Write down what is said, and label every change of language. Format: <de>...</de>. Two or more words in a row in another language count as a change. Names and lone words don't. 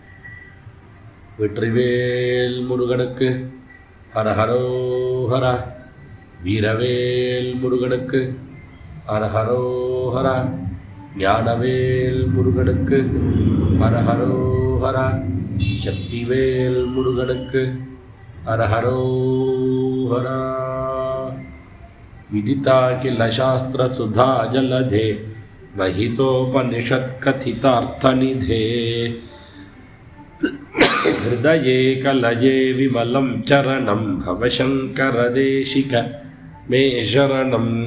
<ta>வெற்றிவேல் முருகனுக்கு ஹரஹரோஹர, வீரவேல் முருகனுக்கு ஹரஹரோஹர, ஞானவேல் முருகனுக்கு ஹரஹரோஹர, சக்திவேல் முருகனுக்கு ஹரஹரோஹர.</ta> <sa>विदिता किल शास्त्र सुधा जलधे महितोपनिषत् कथितार्थनिधे हृदये कलये विमलं चरणं भवशङ्करदेशिक मे शरणं</sa>